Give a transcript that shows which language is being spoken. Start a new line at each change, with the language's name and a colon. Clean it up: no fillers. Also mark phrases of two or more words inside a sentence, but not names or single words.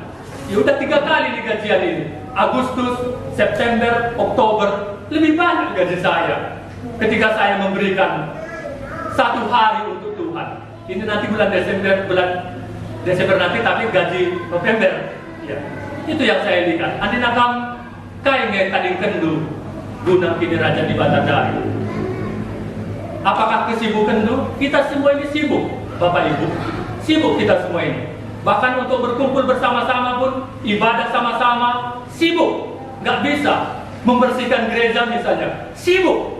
Indonesian: Ya udah 3 kali di gajian ini. Agustus, September, Oktober, lebih banyak gaji saya ketika saya memberikan 1 hari untuk Tuhan. Ini nanti bulan Desember nanti, tapi gaji November. Ya, itu yang saya lihat. Andi nakam kainge kading kendu guna kini raja di Batadari. Apakah kesibukan itu? Kita semua ini sibuk, Bapak Ibu. Sibuk kita semua ini. Bahkan untuk berkumpul bersama-sama pun, ibadah sama-sama, sibuk. Nggak bisa membersihkan gereja misalnya, sibuk.